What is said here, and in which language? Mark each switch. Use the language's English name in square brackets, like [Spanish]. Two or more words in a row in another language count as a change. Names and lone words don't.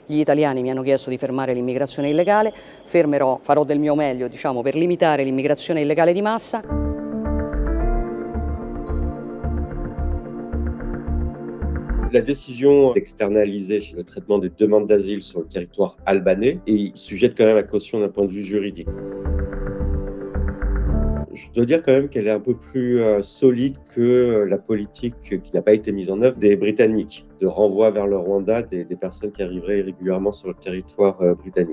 [Italian] Gli italiani mi hanno chiesto di fermare l'immigrazione illegale, farò del mio meglio, per limitare l'immigrazione illegale di massa. [French] La décision d'externaliser le traitement des demandes d'asile sur le territoire albanais est sujette quand même à caution d'un point de vue juridique. Je dois dire quand même qu'elle est un peu plus solide que la politique qui n'a pas été mise en œuvre des Britanniques, de renvoi vers le Rwanda des personnes qui arriveraient irrégulièrement sur le territoire britannique.